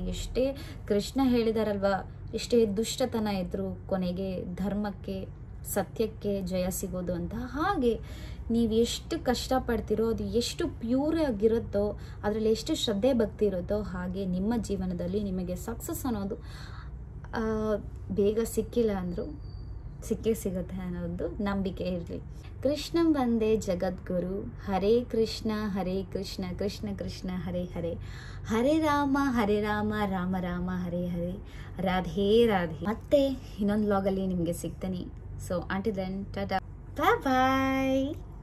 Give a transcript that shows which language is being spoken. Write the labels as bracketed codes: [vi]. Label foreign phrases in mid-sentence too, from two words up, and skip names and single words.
[kn] ಎಷ್ಟೇ ಕೃಷ್ಣ ಹೇಳಿದಾರಲ್ವ, ಎಷ್ಟೇ ದುಷ್ಟತನ ಇದ್ದರೂ ಕೊನೆಗೆ ಧರ್ಮಕ್ಕೆ, ಸತ್ಯಕ್ಕೆ ಜಯ ಸಿಗೋದು ಅಂತ. ಹಾಗೆ ನೀವು ಎಷ್ಟು ಕಷ್ಟಪಡ್ತಿರೋ, ಅದು ಎಷ್ಟು ಪ್ಯೂರ್ ಆಗಿರುತ್ತೋ, ಅದರಲ್ಲಿ ಎಷ್ಟು ಶ್ರದ್ಧೆ ಭಕ್ತಿ ಇರುತ್ತೋ, ಹಾಗೆ ನಿಮ್ಮ ಜೀವನದಲ್ಲಿ ನಿಮಗೆ ಸಕ್ಸಸ್ ಅನ್ನೋದು ಬೇಗ ಸಿಕ್ಕಿಲ್ಲ ಅಂದರೂ ಸಿಕ್ಕೇ ಸಿಗುತ್ತೆ ಅನ್ನೋದು ನಂಬಿಕೆ ಇರಲಿ. [sa] ಕೃಷ್ಣ ವಂದೇ ಜಗದ್ಗುರು. ಹರೇ ಕೃಷ್ಣ ಕೃಷ್ಣ ಕೃಷ್ಣ ಹರೇ ಹರೇ, ಹರೇ ರಾಮ ರಾಮ ರಾಮ ಹರೇ ಹರೇ, ರಾಧೇ ರಾಧೇ. [kn] ಮತ್ತೆ ಇನ್ನೊಂದು ವ್ಲಾಗಲ್ಲಿ ನಿಮಗೆ ಸಿಗ್ತೀನಿ. [en] so until then tata, bye bye.